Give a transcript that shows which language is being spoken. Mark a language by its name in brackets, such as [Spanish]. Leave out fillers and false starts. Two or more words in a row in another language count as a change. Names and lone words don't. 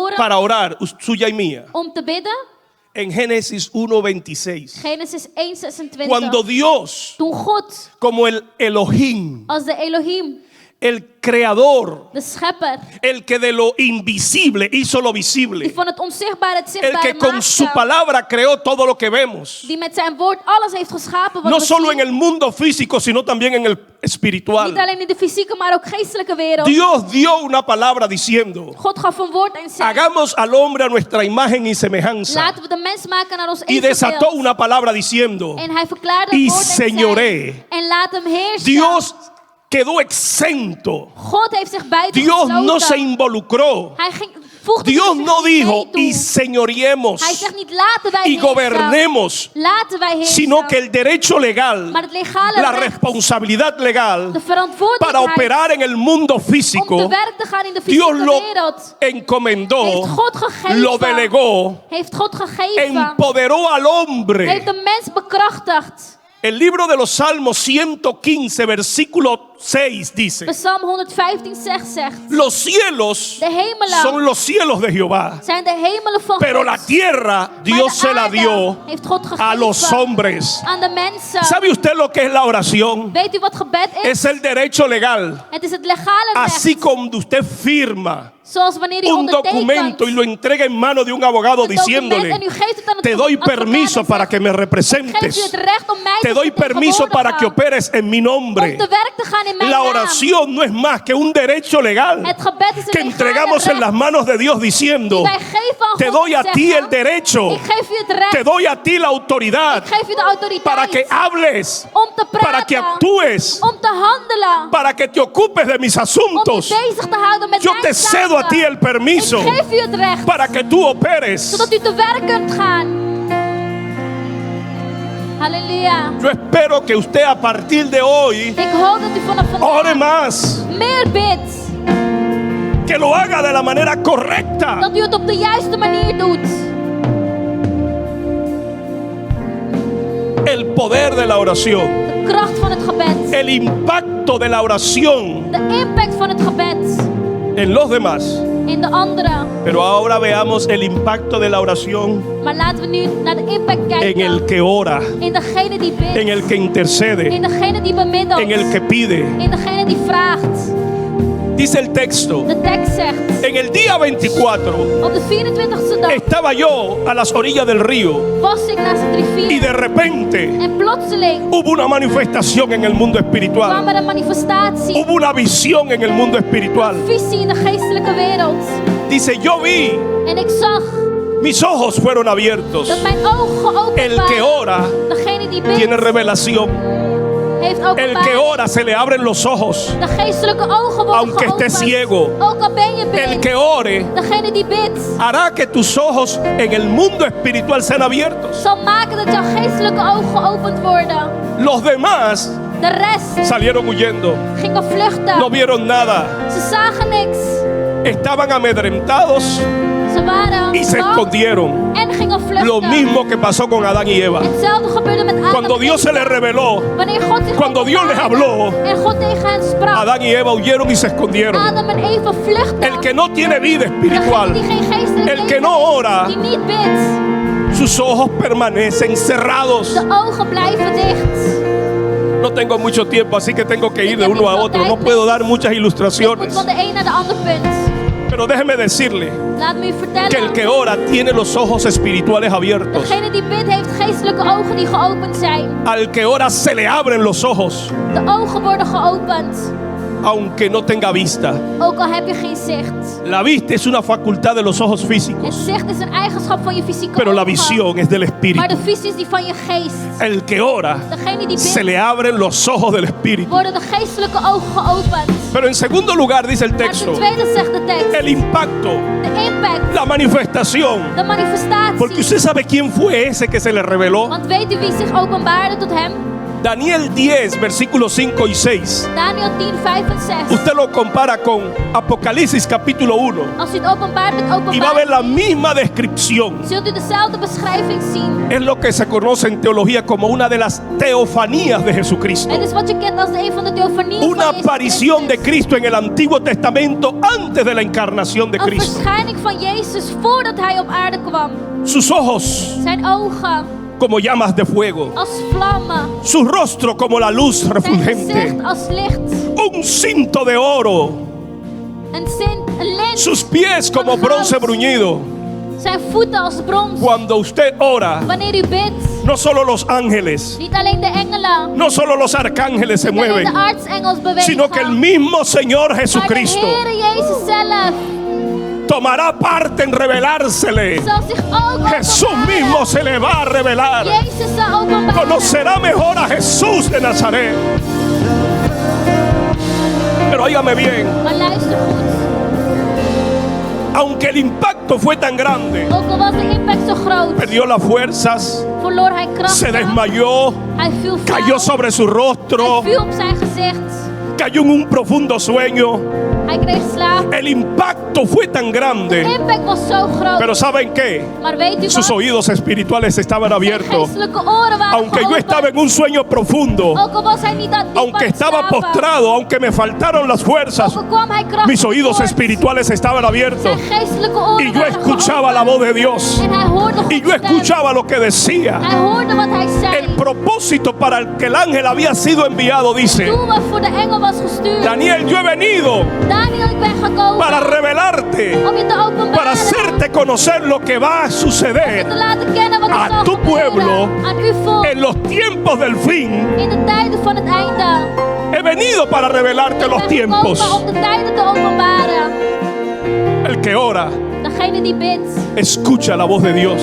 [Spanish] para orar, suya y mía. [Dutch] om te bidden? [Spanish] en Génesis 1:26. [Dutch] Genesis 1:26. [Spanish] Cuando Dios, [Dutch] Toen God [Spanish] como el Elohim, [Dutch] als de Elohim, [Spanish] el creador, [Dutch] de schepper, [Spanish] el que de lo invisible hizo lo [Dutch] die [Spanish] visible, [Dutch] van het onzichtbare het [Spanish] el [Dutch] zichtbare [Spanish] que con su [Dutch] maakte, [Spanish] palabra creó todo lo que vemos, [Dutch] die met zijn woord alles heeft geschapen wat [Spanish] no [Dutch] we [Spanish] solo [Dutch] zien. [Spanish] en el mundo físico, sino también en el espiritual. [Dutch] Niet alleen in de fysieke, maar ook geestelijke wereld. [Spanish] Dios dio una palabra diciendo: [Dutch] God gaf een woord en zei, [Spanish] hagamos al hombre a nuestra imagen y semejanza. [Dutch] laten we de mens maken naar ons [Spanish] Y desató [Dutch] evenbeeld. [Spanish] una palabra diciendo: [Dutch] En hij verklaarde [Spanish] y [Dutch] het woord en [Spanish] señoré. [Dutch] zei, en laat hem heersen. [Spanish] Dios quedó exento. [Dutch] God heeft zich buiten [Spanish] Dios no se [Dutch] gesloten. [Spanish] involucró. [Dutch] Hij voegde [Spanish] Dios [Dutch] zich [Spanish] no [Dutch] niet [Spanish] dijo: [Dutch] mee toe. [Spanish] y señoreemos [Dutch] Hij zegt niet laten wij [Spanish] y [Dutch] heersen. [Spanish] gobernemos, [Dutch] Laten wij heersen. [Spanish] sino que el derecho legal, [Dutch] Maar het legale [Spanish] la [Dutch] recht, [Spanish] responsabilidad legal [Dutch] de [Spanish] para [Dutch] verantwoordelijkheid [Spanish] operar en el mundo [Dutch] om [Spanish] físico, [Dutch] te werk te gaan in de [Spanish] Dios [Dutch] fysieke [Spanish] lo [Dutch] wereld, [Spanish] encomendó, [Dutch] heeft God gegeven. [Spanish] lo delegó, [Dutch] Heeft God gegeven. [Spanish] empoderó al hombre. [Dutch] Heeft de mens bekrachtigd. [Spanish] El libro de los Salmos 115, versículo 6 dice: [Dutch] Psalm 115 zegt, [Spanish] los cielos [Dutch] de hemelen [Spanish] son los cielos de Jehová, [Dutch] zijn de hemelen van [Spanish] pero [Dutch] God. [Spanish] la tierra [Dutch] Maar [Spanish] Dios [Dutch] de [Spanish] se la [Dutch] aarde [Spanish] dio [Dutch] heeft God gegeven [Spanish] a los hombres. [Dutch] aan de mensen. [Spanish] ¿Sabe usted lo que es la oración? [Dutch] Weet u wat gebed is? [Spanish] Es el derecho legal. [Dutch] Het is het legale recht. [Spanish] Así como usted firma [Dutch] Zoals wanneer u [Spanish] un documento y lo entrega en manos de un abogado [Dutch] een document [Spanish] diciéndole: [Dutch] en u geeft het aan het [Spanish] te doy [Dutch] advocaat [Spanish] permiso [Dutch] en [Spanish] para [Dutch] zegt, [Spanish] que me [Dutch] geef u [Spanish] representes, [Dutch] het recht om mij [Spanish] te [Dutch] te [Spanish] doy permiso para que [Dutch] vertegenwoordigen, [Spanish] operes en mi nombre. [Dutch] om te werk te gaan in mijn [Spanish] La [Dutch] naam. [Spanish] oración no es más que un derecho legal [Dutch] Het gebed is een [Spanish] que [Dutch] legale [Spanish] entregamos en [Dutch] recht [Spanish] las manos de Dios diciendo: [Dutch] die wij geven aan [Spanish] te [Dutch] God [Spanish] doy [Dutch] en [Spanish] a ti [Dutch] zeggen, [Spanish] el derecho, [Dutch] ik geef u het recht, [Spanish] te doy a ti la autoridad [Dutch] ik geef u de autoriteit [Spanish] para que hables, [Dutch] om te praten, [Spanish] para que actúes, [Dutch] om te handelen, [Spanish] para que te ocupes de mis [Dutch] om [Spanish] asuntos. [Dutch] je bezig te houden met [Spanish] Yo [Dutch] mijn [Spanish] te cedo a [Dutch] zaken. [Spanish] ti el permiso [Dutch] Ik geef u het recht, [Spanish] para que tú operes. [Dutch] zodat u te werk kunt gaan. Halleluja. [Spanish] Yo espero que usted a partir de hoy [Dutch] Ik hoop dat u vanaf [Spanish] ore [Dutch] vandaag [Spanish] más, [Dutch] meer bidt. [Spanish] que lo haga de la manera correcta. [Dutch] Dat u het op de juiste manier doet. [Spanish] El poder de la oración, [Dutch] De kracht van het gebed. [Spanish] el impacto de la oración [Dutch] De impact van het gebed [Spanish] en los demás. [Dutch] in de anderen. [Spanish] Pero ahora veamos el impacto de la oración [Dutch] Maar laten we nu naar de impact [Spanish] en [Dutch] kijken. [Spanish] el que ora, [Dutch] In degene die bidt. [Spanish] en el que intercede, [Dutch] In degene die bemiddelt. [Spanish] en el que pide. [Dutch] In degene die vraagt. [Spanish] Dice el texto: [Dutch] De tekst zegt. [Spanish] en el día 24 [Dutch] Op de 24e dag [Spanish] estaba yo a las orillas del río [Dutch] was ik naast het [Spanish] y [Dutch] rivier. [Spanish] de repente [Dutch] En plotseling [Spanish] hubo una manifestación en el mundo [Dutch] kwam [Spanish] espiritual. [Dutch] er een manifestatie. [Spanish] Hubo una visión en el mundo espiritual. [Dutch] Visie in de geestelijke wereld. [Spanish] Dice: yo vi, [Dutch] En ik zag [Spanish] mis ojos fueron abiertos. [Dutch] dat mijn ogen geopend [Spanish] El que [Dutch] waren. [Spanish] ora [Dutch] Degene die [Spanish] tiene [Dutch] bidt, [Spanish] revelación. [Dutch] heeft [Spanish] El que [Dutch] openbaring. [Spanish] ora se le abren los ojos, [Dutch] De geestelijke ogen worden [Spanish] aunque esté [Dutch] geopend. [Spanish] ciego. [Dutch] Ook al ben je [Spanish] El [Dutch] blind. [Spanish] que ore [Dutch] Degene die bidt [Spanish] hará que tus ojos en el mundo espiritual sean abiertos. [Dutch] zal maken dat jouw geestelijke ogen geopend worden. [Spanish] Los demás [Dutch] De rest [Spanish] salieron huyendo, [Dutch] gingen vluchten. [Spanish] no vieron nada, [Dutch] Ze zagen niks. [Spanish] estaban amedrentados [Dutch] Ze waren [Spanish] y se [Dutch] bang [Spanish] escondieron. [Dutch] en gingen vluchten. [Spanish] Lo mismo que pasó con Adán y Eva. [Dutch] Hetzelfde gebeurde met Adam [Spanish] Cuando [Dutch] en [Spanish] Dios se Eva. les reveló, [Dutch] Wanneer God zich [Spanish] cuando Dios les habló, [Dutch] en God tegen hen sprak. [Spanish] Adán y Eva huyeron y se escondieron. [Dutch] Adam en Eva vluchten. [Spanish] El que no tiene vida espiritual, [Dutch] Degene die geen geestelijk [Spanish] el que [Dutch] leven [Spanish] no [Dutch] heeft, [Spanish] ora, [Dutch] die niet bidt, [Spanish] sus ojos permanecen cerrados. [Dutch] de ogen blijven dicht. [Spanish] No tengo mucho tiempo, así que tengo que ir de uno a otro. No puedo dar muchas [Dutch] Ik moet [Spanish] ilustraciones. [Dutch] van de een naar de ander punt. [Spanish] Pero déjeme decirle [Dutch] Laat me u [Spanish] que el que [Dutch] vertellen. [Spanish] ora tiene los ojos espirituales abiertos. [Dutch] Degene die bidt heeft geestelijke ogen die geopend zijn. [Spanish] Al que ora se le abren los ojos, [Dutch] De ogen worden geopend. [Spanish] aunque no tenga vista. [Dutch] Ook al heb je geen zicht. [Spanish] La vista es una facultad de los ojos [Dutch] Het [Spanish] físicos, [Dutch] zicht is een eigenschap van je fysieke [Spanish] pero la [Dutch] ogen. [Spanish] visión es del [Dutch] Maar [Spanish] espíritu. [Dutch] de visie is die van je geest. [Spanish] El que ora [Dutch] Degene die [Spanish] se [Dutch] bidt, [Spanish] le abren los ojos del espíritu. [Dutch] worden de geestelijke ogen geopend. [Spanish] Pero en segundo lugar dice el [Dutch] Maar ten [Spanish] texto, [Dutch] tweede zegt de tekst. [Spanish] el impacto, [Dutch] De impact. [Spanish] la manifestación. [Dutch] De manifestatie. [Spanish] Porque usted sabe quién fue ese que se le reveló. [Dutch] Want weet u wie zich openbaarde tot hem? [Spanish] Daniel 10, versículos 5 y 6. [Dutch] Daniel 10, 5 en 6. [Spanish] Usted lo compara con Apocalipsis capítulo 1 [Dutch] Als u het openbaart met [Spanish] y va a ver la [Dutch] openbaring, [Spanish] misma descripción. [Dutch] zult u dezelfde beschrijving zien. [Spanish] Es lo que se conoce en teología como una de las teofanías de Jesucristo. [Dutch] Het is wat je kent als een van de theofanieën [Spanish] Una [Dutch] van Jezus [Spanish] aparición de [Dutch] Christus. [Spanish] Cristo en el Antiguo Testamento antes de la encarnación de [Dutch] Een [Spanish] Cristo. [Dutch] verschijning van Jezus voordat hij op aarde kwam. [Spanish] Sus ojos [Dutch] Zijn ogen [Spanish] como llamas de fuego, [Dutch] als vlammen. [Spanish] su rostro como la luz [Dutch] Zijn [Spanish] refulgente, [Dutch] gezicht als licht. [Spanish] un cinto de oro, [Dutch] Een lint. [Spanish] sus pies como [Dutch] van [Spanish] bronce [Dutch] goud. [Spanish] bruñido. [Dutch] Zijn voeten als brons. [Spanish] Cuando usted ora, [Dutch] Wanneer u bidt, [Spanish] no solo los ángeles, [Dutch] niet alleen de engelen, [Spanish] no solo los arcángeles se [Dutch] niet alleen [Spanish] mueven, [Dutch] de aartsengels bewegen, [Spanish] sino que el mismo Señor [Dutch] maar de [Spanish] Jesucristo [Dutch] Heere Jezus zelf [Spanish] tomará parte en revelársele. [Dutch] zal zich ook [Spanish] Jesús [Dutch] openbaren. [Spanish] mismo se le va a revelar. [Dutch] Jezus zal openbaren. [Spanish] Conocerá mejor a Jesús de Nazaret. Pero óigame bien, [Dutch] Maar luister goed. [Spanish] aunque el impacto fue tan grande, [Dutch] Ook al was de impact zo groot, [Spanish] perdió las fuerzas, [Dutch] verloor hij kracht. [Spanish] se desmayó, [Dutch] Hij viel [Spanish] cayó [Dutch] flauw. [Spanish] sobre su rostro, [Dutch] Hij viel op zijn gezicht. [Spanish] cayó en un profundo sueño. [Dutch] Hij kreeg slaap. [Spanish] El impacto fue tan [Dutch] De [Spanish] grande, [Dutch] impact was zo groot. [Spanish] pero ¿saben qué? [Dutch] Maar weet u [Spanish] Sus [Dutch] wat? [Spanish] oídos espirituales estaban [Dutch] Zijn [Spanish] abiertos. [Dutch] geestelijke oren waren [Spanish] Aunque yo [Dutch] geopend. [Spanish] estaba en un sueño profundo, [Dutch] Ook al was hij niet aan diep [Spanish] aunque [Dutch] aan het [Spanish] estaba [Dutch] slapen. [Spanish] postrado, aunque me faltaron las fuerzas, [Dutch] Ook al kwam hij krachtig [Spanish] mis oídos [Dutch] voort. [Spanish] espirituales estaban abiertos. [Dutch] Zijn geestelijke oren [Spanish] Y yo [Dutch] waren [Spanish] escuchaba la voz de Dios. [Dutch] geopend. En hij hoorde [Spanish] Y yo [Dutch] Gods stem. [Spanish] escuchaba lo que decía. [Dutch] Hij hoorde wat hij zei. [Spanish] El propósito para el que el ángel había sido enviado dice: [Dutch] Doel wat voor de engel was gestuurd. [Spanish] Daniel, yo he venido [Dutch] Daniel, ik ben gekomen [Spanish] para revelarte, [Dutch] om je te openbaren. [Spanish] para hacerte conocer lo que va a [Dutch] Om je [Spanish] suceder [Dutch] te laten kennen wat er [Spanish] a [Dutch] zal [Spanish] tu [Dutch] gebeuren [Spanish] pueblo [Dutch] aan uw volk [Spanish] en los tiempos del fin. [Dutch] in de tijden van het einde. [Spanish] He venido para revelarte [Dutch] Ik [Spanish] los [Dutch] ben [Spanish] tiempos. [Dutch] gekomen om de tijden te openbaren. [Spanish] El que ora, [Dutch] Degene die bidt, [Spanish] escucha la voz de Dios.